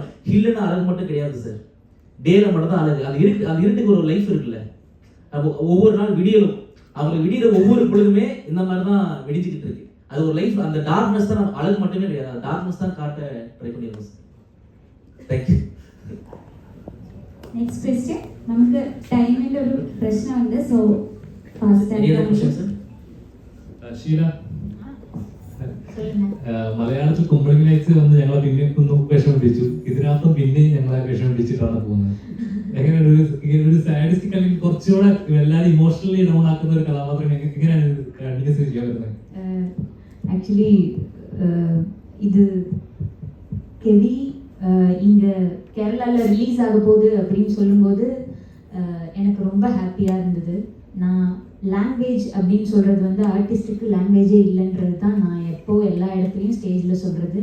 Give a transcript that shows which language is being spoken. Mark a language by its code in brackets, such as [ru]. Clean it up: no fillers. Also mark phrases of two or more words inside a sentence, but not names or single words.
[ta] ஹில்லுன்னு அழகு மட்டும் கிடையாது சார், டேல மட்டும் தான் அழகு. அது இருட்டுக்கு ஒரு லைஃப் இருக்குல்ல. அப்போ ஒவ்வொரு நாள் விடியலும் அவங்களுக்கு விடியிற ஒவ்வொரு பொழுதுமே இந்த மாதிரி தான் விடிஞ்சிக்கிட்டு இருக்கு. அது ஒரு லைஃப். அந்த டார்க்னஸ் தான் நம்ம அழகு மட்டுமே கிடையாது, அந்த டார்க்னஸ் தான் காட்ட ட்ரை பண்ணிடுறோம் சார். [en] thank you. next question [ml] നമുക്ക് ടൈമിന്റെ ഒരു പ്രശ്നമുണ്ട്. [en] so fast [ml] ഷീല, മലയാളത്തിൽ കുമ്പളങ്ങി നൈറ്റ്സ് വന്ന് ഞങ്ങളെ പിന്നെ വിഷമിപ്പിച്ചു. ഇതിനകത്തും പിന്നെ ഞങ്ങളെ വിഷമിപ്പിച്ചിട്ടാണ് പോകുന്നത്. എങ്ങനെയാണ് ഒരു സാഡിസ്റ്റിക് അല്ലെങ്കിൽ കുറച്ചുകൂടെ എല്ലാവരും [en] emotionally down [ml] ആക്കുന്ന ഒരു കഥാപാത്രം എങ്ങനെയാണ് ചെയ്യാൻ വരുന്നത്? [ta] ஆக்சுவலி இது கெவி இங்கே கேரளாவில் ரிலீஸ் ஆக போகுது அப்படின்னு சொல்லும்போது எனக்கு ரொம்ப ஹாப்பியாக இருந்தது. நான் லாங்குவேஜ் அப்படின்னு சொல்கிறது வந்து ஆர்டிஸ்ட்டுக்கு லாங்குவேஜே இல்லைன்றது தான் நான் எப்போது எல்லா இடத்துலையும் ஸ்டேஜில் சொல்கிறது.